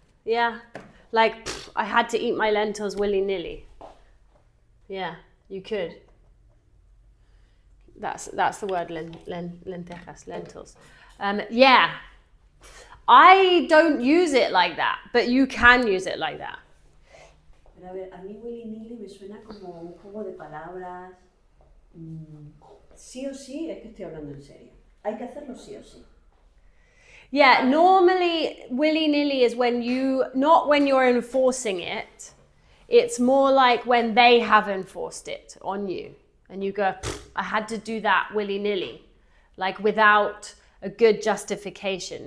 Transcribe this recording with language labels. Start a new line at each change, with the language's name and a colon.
English: Yeah, like I had to eat my lentils willy-nilly. Yeah, you could. That's the word lentejas, lentils. Yeah, I don't use it like that, but you can use it like that.
Spanish: Pero a ver, a mí willy-nilly me suena como un juego de palabras. Sí o sí, es que estoy hablando en serio. Hay que hacerlo sí o sí.
English: Yeah, normally willy-nilly is not when you're enforcing it. It's more like when they have enforced it on you. And you go, I had to do that willy-nilly. Like without a good justification.